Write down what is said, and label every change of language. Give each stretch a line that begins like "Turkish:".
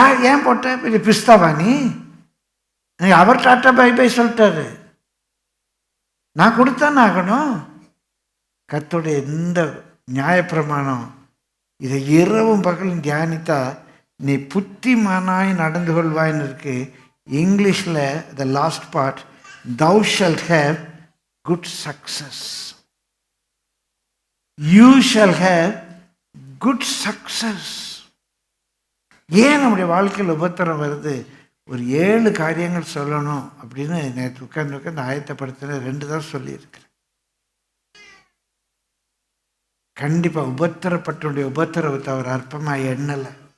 Tamil: ஏன் போட்ட? பெரிய பிஸ்தாவா நீ? அவர் டாட்டா பை பை சொல்லிட்டாரு, நான் கொடுத்தானே ஆகணும். கர்த்தருடைய இந்த நியாயப்பிரமாணம் இதை இரவும் பகலும் தியானித்தா நீ புத்திமானாய் நடந்து கொள்வாயின்னு இருக்கு.
English: இங்கிலீஷில் the last part, thou shalt have good success. You shall have good success.
Tamil: ஏன் நம்முடைய வாழ்க்கையில் உபத்திரம் வருது? ஒரு 7 காரியங்கள் சொல்லணும் அப்படின்னு நேற்று உட்கார்ந்து ஆயத்தப்படுத்தின 2 தான் சொல்லியிருக்கிறேன். கண்டிப்பாக உபத்திரப்பட்டுடைய உபத்திரவத்தை அவர் அற்பமாக எண்ணலை.